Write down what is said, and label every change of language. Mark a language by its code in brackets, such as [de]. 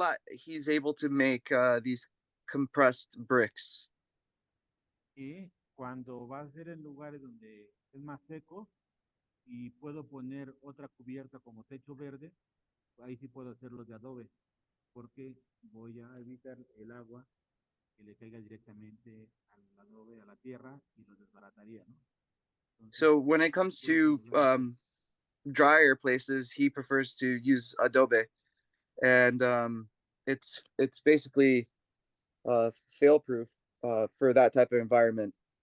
[en] he's able to make these compressed bricks. [es] Y cuando va a ser en lugares donde es más seco y puedo poner otra cubierta como techo verde, ahí sí puedo hacerlos de adobe, porque voy a evitar el agua que le caiga directamente al adobe, a la tierra, y los desbarataría, ¿no? Entonces, [en] So when it comes to drier places, he prefers to use adobe, and it's basically fail proof for that type of environment.